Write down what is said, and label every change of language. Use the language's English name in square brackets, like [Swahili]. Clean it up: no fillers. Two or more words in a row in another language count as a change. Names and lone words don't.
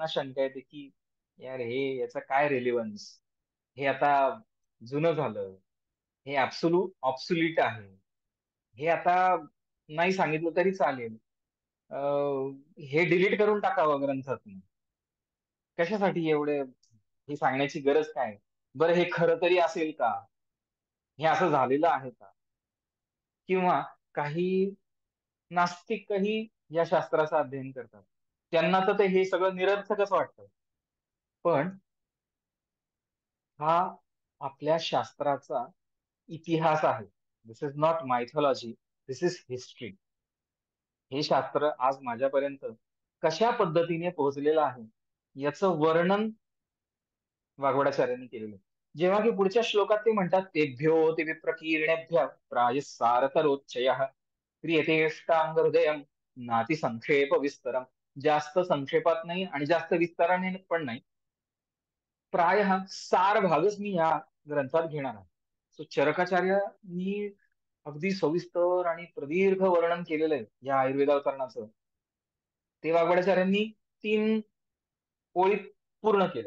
[Marathi] शंका येते की यार, हे याचा काय रिलेव्हन्स, हे आता जुनं झालं, हे ऑब्सुलीट आहे, हे आता नाही सांगितलं तरी चालेल, हे डिलीट करून टाकावं ग्रंथातून, कशासाठी एवढे, हे सांगण्याची गरज काय, बरं हे खरं तरी असेल का, हे असं झालेलं आहे का. किंवा काही नास्तिकही या शास्त्राचं अध्ययन करतात, त्यांना तर ते हे सगळं निरर्थकच वाटतं. पण हा आपल्या शास्त्राचा इतिहास आहे. [English] This is not mythology, this is history. [Marathi] हे शास्त्र आज माझ्यापर्यंत कशा पद्धतीने पोहोचलेलं आहे याचं वर्णन वाघोडाचार्यांनी केलेलं आहे. जेव्हा की पुढच्या श्लोकात ते म्हणतात, [Sanskrit] तेभ्यो ते विप्रकीर्णेभ्य प्रायः क्रियतेष्टांग हृदयम नाति संक्षेप विस्तरम. [Marathi] जास्त संक्षेपात नाही आणि जास्त विस्ताराने पण नाही, प्रायः सार भागच मी या ग्रंथात घेणार आहे. सो चरकाचार्यांनी अगदी सविस्तर आणि प्रदीर्घ वर्णन केलेलं आहे या आयुर्वेदावतरणाचं. ते वाग्वडाचार्यांनी 3 ओळीत पूर्ण केलं.